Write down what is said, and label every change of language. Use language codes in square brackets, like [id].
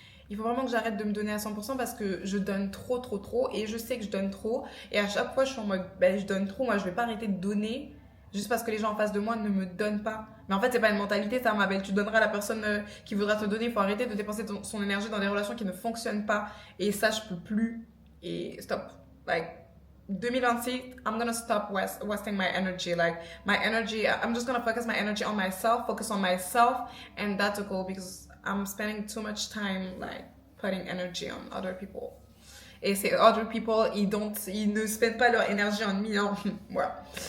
[fr] Il faut vraiment que j'arrête de me donner à 100% parce que je donne trop, trop, trop. Et je sais que je donne trop. Et à chaque fois, je suis en mode, ben, je donne trop. Moi, je vais pas arrêter de donner juste parce que les gens en face de moi ne me donnent pas. Mais en fait, c'est pas une mentalité, ça, ma belle. Tu donneras à la personne qui voudra te donner. Il faut arrêter de dépenser son énergie dans des relations qui ne fonctionnent pas. Et ça, je peux plus. Et stop. [en] Like, 2026, I'm gonna stop wasting my energy. Like, my energy, I'm just gonna focus my energy on myself, focus on myself, and that's a goal because I'm spending too much time, like, putting energy on other people. [fr] Et ces [en] other people, [fr] ils ne spendent pas leur énergie en millions. Voilà.